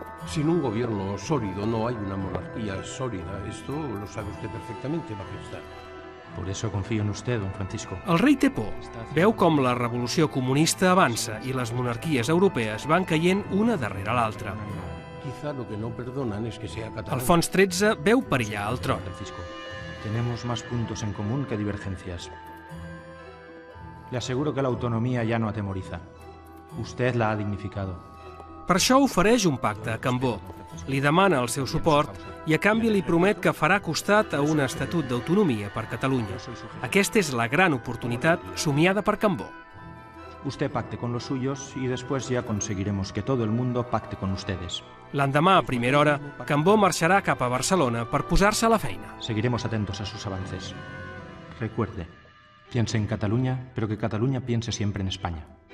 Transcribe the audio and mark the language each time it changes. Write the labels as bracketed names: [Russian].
[Spanish] Sin un gobierno sólido no hay una monarquía sólida. Esto lo sabe usted perfectamente, Majestad. Por eso confío en usted, don Francisco. [Catalan] El rei té por. Veu com la revolució comunista avança i les monarquies europees van caient una darrere l'altra. [Spanish] Quizá lo que no perdonan es que sea catalán. [Catalan] Alfons XIII veu perillar el tron. [Spanish] Francisco, tenemos más puntos en común que divergencias. Le aseguro que la autonomía ya no atemoriza. Usted la ha dignificado. [Catalan] Per això ofereix un pacte a Cambó. Li demana el seu suport i a canvi li promet que farà costat a un estatut d'autonomia per Catalunya. Aquesta és la gran oportunitat somiada per Cambó. [Spanish] Usted pacte con los suyos y después ya conseguiremos que todo el mundo pacte con ustedes. [Catalan] L'endemà, a primera hora, Cambó marxarà cap a Barcelona per posar-se a la feina. [Spanish] Seguiremos atentos a sus avances. Recuerde, piense en Cataluña, pero que Cataluña piense siempre en España.